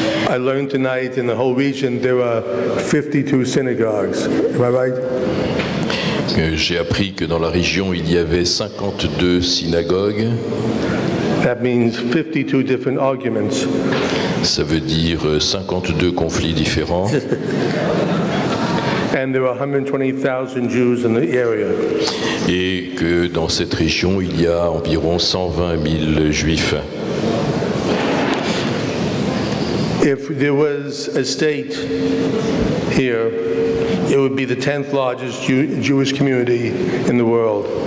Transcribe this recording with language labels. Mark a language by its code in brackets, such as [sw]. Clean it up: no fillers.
[en] I learned tonight in the whole region there are 52 synagogues. Am I right? [fr] J'ai appris que dans la région il y avait 52 synagogues. [en] That means 52 different arguments. [fr] Ça veut dire 52 conflits différents. [en] And there are 120,000 Jews in the area. [fr] Et que dans cette région, il y a environ 120 000 juifs. [en] If there was a state here, it would be the 10th largest Jewish community in the world.